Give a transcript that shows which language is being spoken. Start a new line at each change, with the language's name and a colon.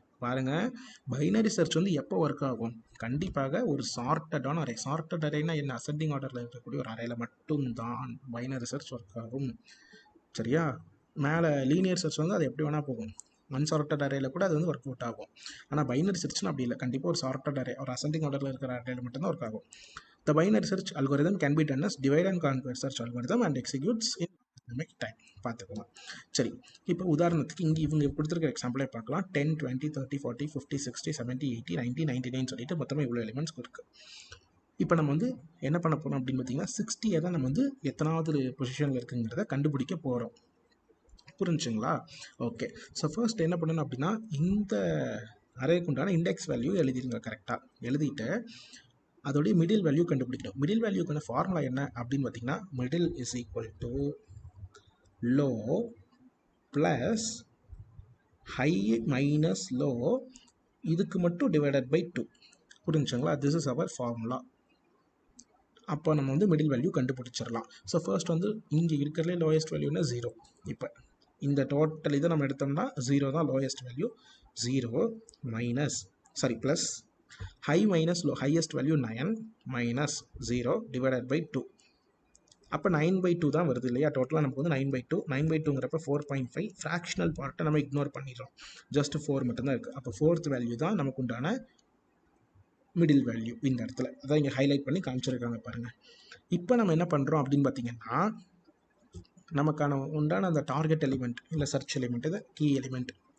Tamil: பாருங்கள், binary search வந்து எப்போ ஒர்க் ஆகும்? கண்டிப்பாக ஒரு சார்ட்டடான அரே. சார்ட்டட் அரேனா என்ன? அசெண்டிங் ஆர்டரில் இருக்கக்கூடிய ஒரு அரேல மட்டும்தான் பைனரி சர்ச் ஒர்க் ஆகும். சரியா? மேலே லீனியர் சர்ச் வந்து அது எப்படி வேணால் போகும். அன்சார்ட்டட் அரேல கூட அது வந்து ஒர்க் அவுட் ஆகும். ஆனால் பைனரி சர்ச்னு அப்படி இல்லை. கண்டிப்பாக ஒரு சார்ட்டட் அரே, ஒரு அசெண்டிங் ஆர்டரில் இருக்கிற அரேல மட்டும்தான் ஒர்க் ஆகும்.
English: The binary search algorithm can be done as divide and conquer search algorithm and executes in dynamic time.
Tamil: பார்த்துக்கலாம். சரி, இப்போ உதாரணத்துக்கு இங்கே இவங்க கொடுத்துருக்க எக்ஸாம்பிளே பார்க்கலாம். 10, 20, 30, 40, 50, 60, 70, 80, 90, 99 சொல்லிட்டு மொத்தமாக இவ்வளோ எலிமெண்ட்ஸ் இருக்குது. இப்போ நம்ம வந்து என்ன பண்ண போகிறோம் அப்படின்னு பார்த்தீங்கன்னா 60 தான் நம்ம வந்து எத்தனாவது பொசிஷனில் இருக்குங்கிறத கண்டுபிடிக்க போகிறோம். புரிஞ்சுங்களா? ஓகே. ஸோ ஃபர்ஸ்ட் என்ன பண்ணணும் அப்படின்னா இந்த அரேக்கு உண்டான இண்டெக்ஸ் வேல்யூ எழுதிடுங்க. கரெக்டாக எழுதிட்டு அதோடைய மிடில் வேல்யூ கண்டுபிடிக்கணும். மிடில் வேல்யூக்கான ஃபார்முலா என்ன அப்படின்னு பார்த்தீங்கன்னா
English: middle is equal to low plus high minus low,
Tamil: இதுக்கு மட்டும் டிவைடட் பை 2. புரிஞ்சுங்களா?
English: This is our formula.
Tamil: அப்போ நம்ம வந்து மிடில் வேல்யூ கண்டுபிடிச்சிடலாம். ஸோ ஃபர்ஸ்ட் வந்து இங்கே இருக்கிறதுலே லோயஸ்ட் வேல்யூனா 0. இப்போ இந்த டோட்டல் இதை நம்ம எடுத்தோம்னா 0 தான் lowest value.
English: 0 minus plus high minus low, highest value 9 minus 0 divided by 2.
Tamil: அப்போ 9/2 தான் வருது இல்லையா? டோட்டலாக நமக்கு வந்து 9/2. 9/2ங்கிறப்ப 4.5. ஃப்ராக்ஷனல் பார்ட்டை நம்ம இக்னோர் பண்ணிடுறோம். ஜஸ்ட் 4 மட்டும்தான் இருக்குது. அப்போ 4th வேல்யூ தான் நமக்கு உண்டான மிடில் வேல்யூ இந்த இடத்துல. அதான் இங்கே ஹைலைட் பண்ணி காமிச்சிருக்காங்க பாருங்கள். இப்போ நம்ம என்ன பண்ணுறோம் அப்படின்னு பார்த்தீங்கன்னா நமக்கான உண்டான அந்த டார்கெட் எலிமெண்ட் இல்லை சர்ச் எலிமெண்ட், இது கீ எலிமெண்ட்.